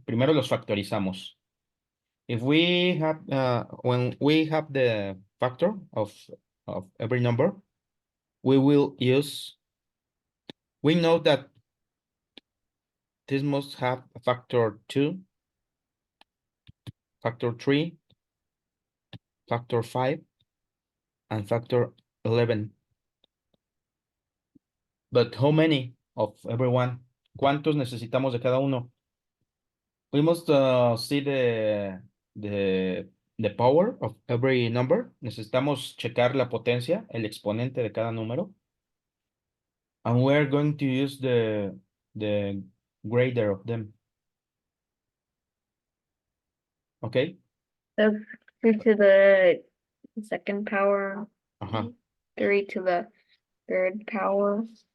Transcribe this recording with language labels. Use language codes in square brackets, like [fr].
[es] Primero los factorizamos. [en] If we have, when we have the factor of every number, we will use, we know that this must have a factor 2, factor 3, factor 5, and factor 11. But how many of everyone? [es] ¿Cuántos necesitamos de cada uno? [en] We must see the power of every number. [es] Necesitamos checar la potencia, el exponente de cada número. [en] And we're going to use the greater of them. Okay? So 2 to the second power, Uh-huh. 3 to the third power,